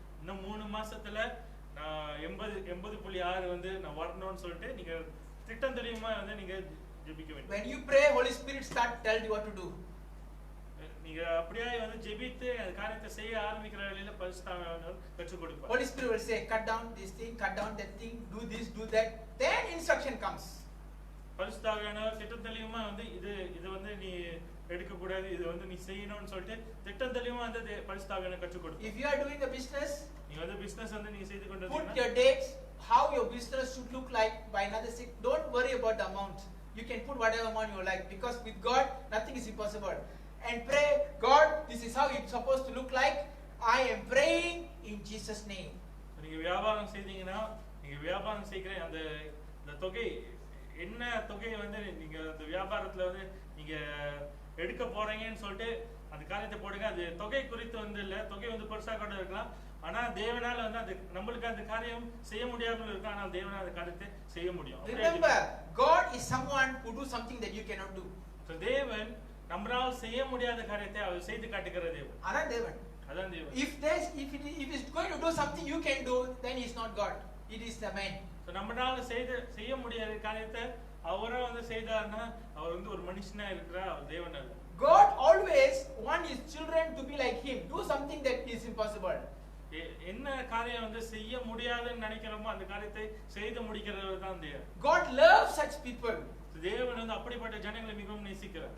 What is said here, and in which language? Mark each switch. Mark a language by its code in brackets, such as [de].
[ta] இன்னும் 3 மாசத்துல நான் 80.6 வந்து நான் வரணும்னு சொல்லிட்டு நீங்க திட்டம் தெரியுமா வந்து நீங்க ஜெபிக்க வேண்டும். [en] When you pray, Holy Spirit start tell you what to do. [ta] நீங்க அப்படியே வந்து ஜெபித்து அந்த காரியத்தை செய்ய ஆரம்பிக்கிற வேளையில பரிசுத்தாவியானவர் கற்றுக் கொடுப்பார். [en] Holy Spirit will say, cut down this thing, cut down that thing, do this, do that. Then instruction comes. [ta] பரிசுத்தாவியானவர் திட்டம் தெளிவுமா வந்து இது வந்து நீ எடுக்க கூடாது, இது வந்து நீ செய்யணும்னு சொல்லிட்டு திட்டம் தெளிவுமா வந்து பரிசுத்தாவியானவர் கற்றுக் கொடுப்பார். [en] If you are doing a business, [ta] நீங்க வந்து பிசினஸ் வந்து நீங்க செய்து கொண்டிருக்கீங்க. [en] Put your dates, how your business should look like by another 6. Don't worry about the amount. You can put whatever amount you like, because with God nothing is impossible. And pray, God, this is how it's supposed to look like. I am praying in Jesus name. [ta] நீங்க வியாபாரம் செய்தீங்கன்னா நீங்க வியாபாரம் செய்கிற அந்த தொகை என்ன தொகை வந்து நீங்க அந்த வியாபாரத்துல வந்து நீங்க எடுக்க போறீங்கன்னு சொல்லிட்டு அந்த காரியத்தை போடுங்க. அது தொகை குறித்து வந்து இல்ல, தொகை வந்து பெருசா கூட இருக்கலாம். ஆனா தேவனால வந்து அது நம்மளுக்கு அந்த காரியம் செய்ய முடியாமல் இருக்கு, ஆனால் தேவனால அந்த காரியத்தை செய்ய முடியும். [en] Remember, God is someone who do something that you cannot do. [ta] So தேவன் நம்மால் செய்ய முடியாத காரியத்தை அவர் செய்து காட்டுகிற தேவன். அதான் தேவன். அதான் தேவன். [en] If it's going to do something you can do, then he's not God. It is the man. [ta] So நம்மனால செய்ய முடியாத காரியத்தை அவரே வந்து செய்தார்னா அவர் வந்து ஒரு மனுஷனா இருக்கிறார், அவர் தேவன் அல்ல. [en] God always want his children to be like him. Do something that is impossible. [ta] என்ன காரியம் வந்து செய்ய முடியாதுன்னு நினைக்கிறோமோ அந்த காரியத்தை செய்து முடிக்கிறவர் தான் தேவன். [en] God loves such people. [ta] தேவன் வந்து அப்படிப்பட்ட ஜனங்களை மிகவும் நேசிக்கிறார்.